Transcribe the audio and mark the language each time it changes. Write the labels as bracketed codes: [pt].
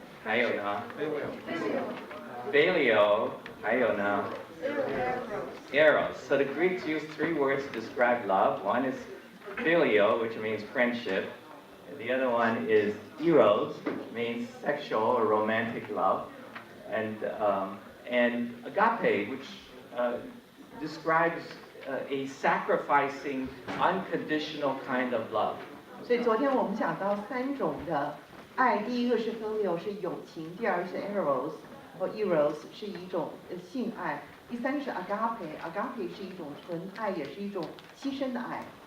[zh] 还有呢 Phileo, 还有呢 Eros. [en] So the Greeks use 3 words to describe love. One is phileo, which means friendship. And the other one is eros, which means sexual or romantic love. And agape, which describes a sacrificing, unconditional kind of love. [zh] 所以昨天我们讲到3种的爱，第一个是 phileo 是友情，第二个是 eros 或 eros 是一种性爱，第3个是 agape 是一种纯爱，也是一种牺牲的爱。